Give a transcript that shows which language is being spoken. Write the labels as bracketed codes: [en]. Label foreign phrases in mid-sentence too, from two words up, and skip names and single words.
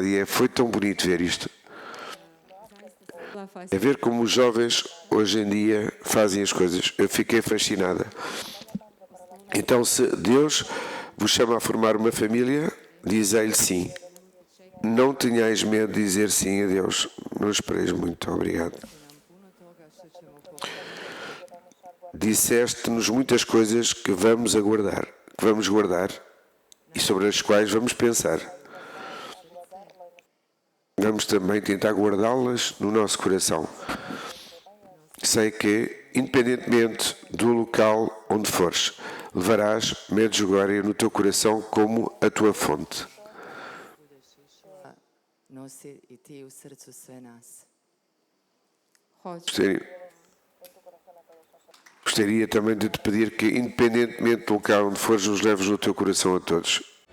[pt] E foi tão bonito ver isto. É ver como os jovens hoje em dia fazem as coisas. Eu fiquei fascinada. Então, se Deus vos chama a formar uma família, dizei-lhe sim. Não tenhais medo de dizer sim a Deus. Não espereis muito. Obrigado. [hr] Puno toga što će [pt] disseste-nos muitas coisas que vamos guardar e sobre as quais vamos pensar. Vamos também tentar guardá-las no nosso coração. Sei que, independentemente do local onde fores, levarás Medjugorje no teu coração como a tua fonte. [hr] Nosi i ti u srcu sve nas. Hoću. [pt] Gostaria também de te pedir que, independentemente do local onde fores, nos leves no teu coração a todos.